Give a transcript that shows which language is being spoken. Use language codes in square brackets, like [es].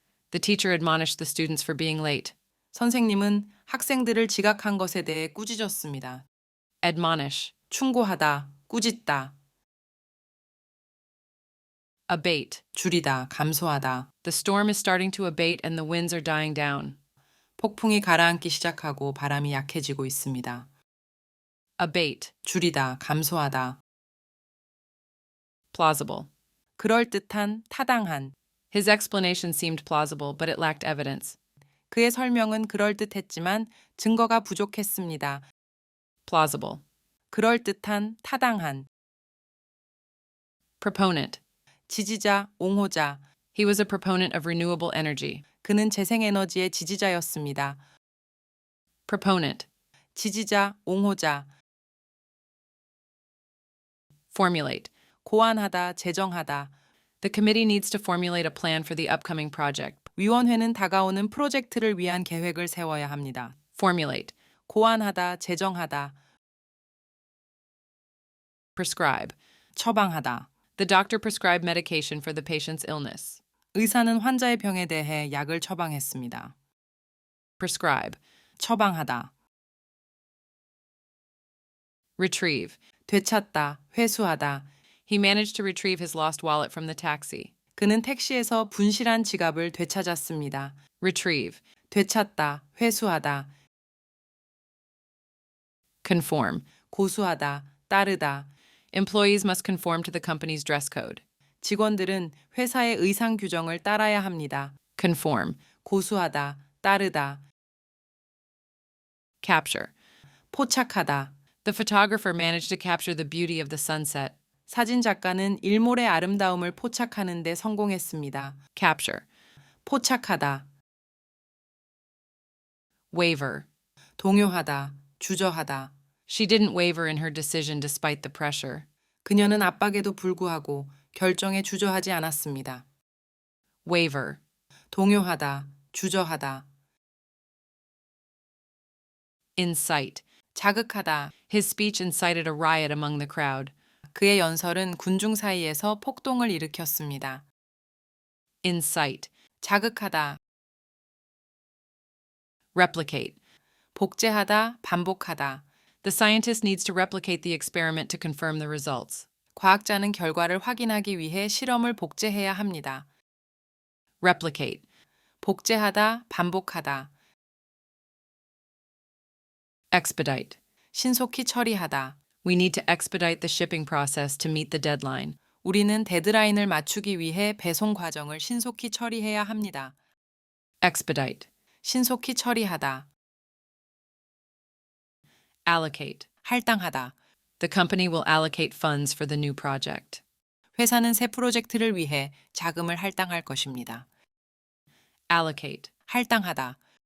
[en] The teacher admonished the students for being late. [ko] 선생님은 학생들을 지각한 것에 대해 꾸짖었습니다. [en] Admonish. [ko] 충고하다, 꾸짖다. [en] Abate. [ko] 줄이다, 감소하다. [en] The storm is starting to abate and the winds are dying down. [ko] 폭풍이 가라앉기 시작하고 바람이 약해지고 있습니다. [en] Abate. [ko] 줄이다, 감소하다. [en] Plausible. [ko] 그럴듯한, 타당한. [en] His explanation seemed plausible, but it lacked evidence. [ko] 그의 설명은 그럴듯했지만 증거가 부족했습니다. [en] Plausible. [ko] 그럴듯한, 타당한. [en] Proponent. [ko] 지지자, 옹호자. [en] He was a proponent of renewable energy. [ko] 그는 재생에너지의 지지자였습니다. [en] Proponent. [ko] 지지자, 옹호자. [en] Formulate. [ko] 고안하다, 제정하다. [en] The committee needs to formulate a plan for the upcoming project. [ko] 위원회는 다가오는 프로젝트를 위한 계획을 세워야 합니다. [en] Formulate. [ko] 고안하다, 제정하다. [en] Prescribe. [ko] 처방하다. [en] The doctor prescribed medication for the patient's illness. [ko] 의사는 환자의 병에 대해 약을 처방했습니다. [en] Prescribe. [ko] 처방하다. [en] Retrieve. [ko] 되찾다, 회수하다. [en] He managed to retrieve his lost wallet from the taxi. [ko] 그는 택시에서 분실한 지갑을 되찾았습니다. [en] Retrieve. [ko] 되찾다, 회수하다. [en] Conform. [ko] 고수하다, 따르다. [en] Employees must conform to the company's dress code. [ko] 직원들은 회사의 의상 규정을 따라야 합니다. [en] Conform. [ko] 고수하다, 따르다. [en] Capture. [ko] 포착하다. [en] The photographer managed to capture the beauty of the sunset. [ko] 사진 작가는 일몰의 아름다움을 포착하는 데 성공했습니다. [en] Capture. [ko] 포착하다. [en] Waver. [ko] 동요하다, 주저하다. [en] She didn't waver in her decision despite the pressure. [ko] 그녀는 압박에도 불구하고 결정에 주저하지 않았습니다. [en] Waver. [ko] 동요하다, 주저하다. [en] Incite. [ko] 자극하다. [en] His speech incited a riot among the crowd. [ko] 그의 연설은 군중 사이에서 폭동을 일으켰습니다. [en] Incite. [ko] 자극하다. [en] Replicate. [ko] 복제하다, 반복하다. [en] The scientist needs to replicate the experiment to confirm the results. [ko] 과학자는 결과를 확인하기 위해 실험을 복제해야 합니다. replicate. 복제하다, 반복하다. expedite. 신속히 처리하다. [en] We need to expedite the shipping process to meet the deadline. [ko] 우리는 데드라인을 맞추기 위해 배송 과정을 신속히 처리해야 합니다. expedite. 신속히 처리하다. allocate. 할당하다. [en] The company will allocate funds for the new project. [ko] 회사는 새 프로젝트를 위해 자금을 할당할 것입니다. allocate. 할당하다.